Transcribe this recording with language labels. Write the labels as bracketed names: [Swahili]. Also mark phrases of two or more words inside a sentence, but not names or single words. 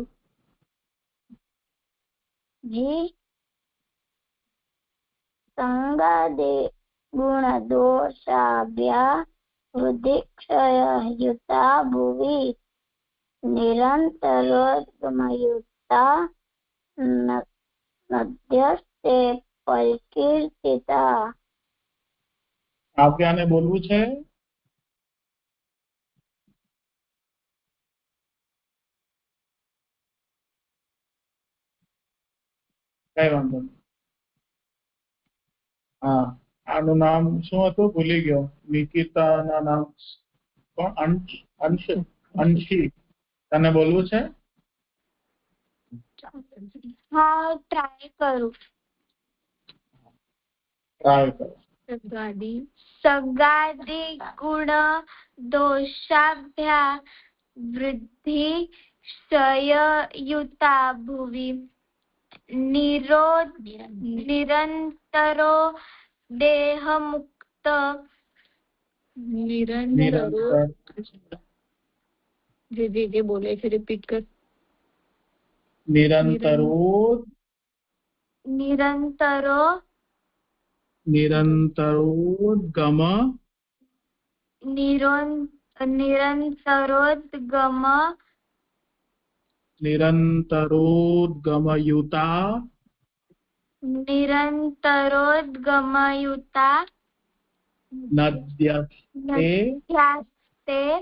[Sanskrit] जी संगादि गुण दोषाभ्या वृद्धि क्षययुता भुवि निरन्तरोद्गमयुता नद्यस्ते परिकीर्तिता [Gujarati] કાવ્યાને બોલવું છે કઈ વાંધો નહીં હા આનું નામ શું હતું ભૂલી ગયો નિકિતાના નામ કોણ અંશી તને બોલવું છે [Hindi] हाँ ट्राई करूँ [Gujarati] ટ્રાય કરો [Sanskrit] सगादि गुण दोषाभ्या वृद्धि क्षययुता भुवि निरन्तरो देहमुक्त [Gujarati] જે બોલે છે રિપીટ કર. [Sanskrit] નિરંતરોદ્ગમ નિરંતરોદ્ગમયુતા નદ્યસ્તે